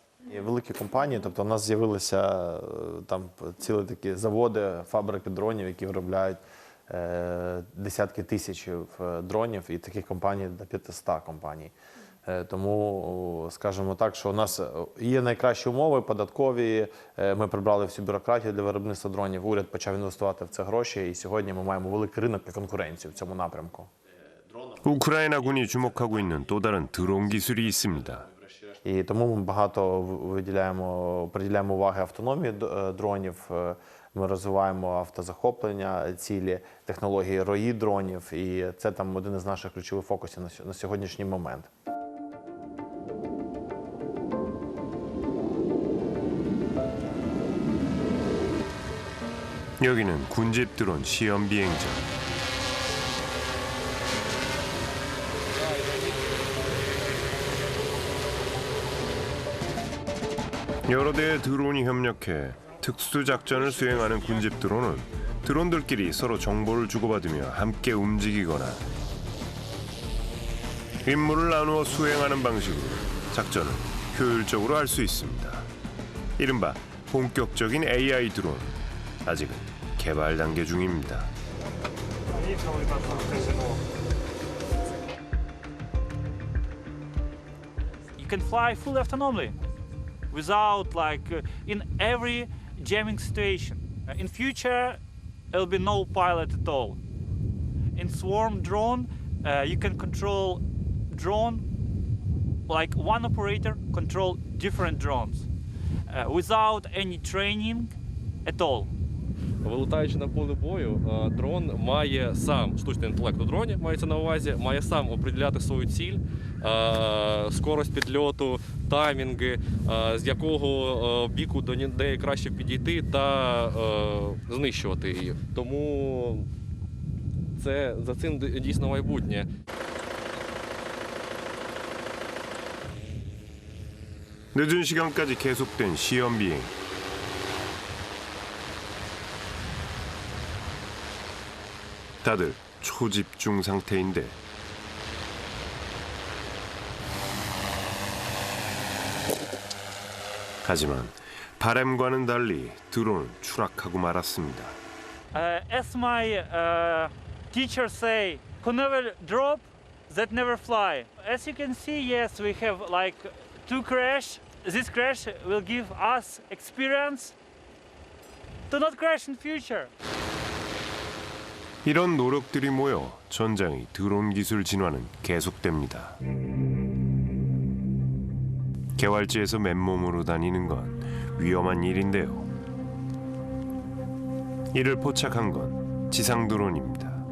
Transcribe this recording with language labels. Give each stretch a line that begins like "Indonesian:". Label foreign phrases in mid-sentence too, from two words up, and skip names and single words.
Ukrainian: Є великі компанії, тобто у нас з'явилися там цілі такі заводи, фабрики дронів, які виробляють десятки тисяч дронів, і таких компаній до 500 компаній. Тому, скажімо так, що у нас є найкращі умови податкові, ми прибрали всю бюрократію для виробництва дронів, уряд почав інвестувати в це гроші, і сьогодні ми маємо великий ринок і конкуренцію в цьому напрямку.
Korean: 우크라이나군이 주목하고 있는 또 다른 드론 기술이 있습니다.
Ukrainian: І тому ми багато приділяємо уваги автономії дронів, ми розвиваємо автозахоплення цілі, технології рої дронів, і це там один із наших ключових фокусів на сьогоднішній момент.
Korean: 여기는 군집 드론 시험 비행장. 여러 대의 드론이 협력해 특수작전을 수행하는 군집 드론은 드론들끼리 서로 정보를 주고받으며 함께 움직이거나 임무를 나누어 수행하는 방식으로 작전을 효율적으로 할 수 있습니다. 이른바 본격적인 AI 드론, 아직은 개발 단계 중입니다.
English: You can fly fully autonomously, without in every jamming situation. In future, there'll be no pilot at all. In swarm drone, you can control drone like one operator control different drones. without any training at all.
Ukrainian: Вилітаючи на поле бою, дрон має сам, штучний інтелект у дроні, мається на увазі, має сам определяти свою ціль, скорость підльоту, таймінги, з якого біку до неї краще підійти та знищувати її. Тому за цим дійсно майбутнє.
Korean: 늦은 시간까지 계속된 시험 비행. 다들 초집중 상태인데 하지만 바람과는 달리 드론은 추락하고 말았습니다.
English: As my teachers say, who never drop, that never fly. As you can see, yes, we have like 2 crash. This crash will give us experience to not crash in future.
Korean: 이런 노력들이 모여 전장의 드론 기술 진화는 계속됩니다. 개활지에서 맨몸으로 다니는 건 위험한 일인데요. 이를 포착한 건 지상 드론입니다.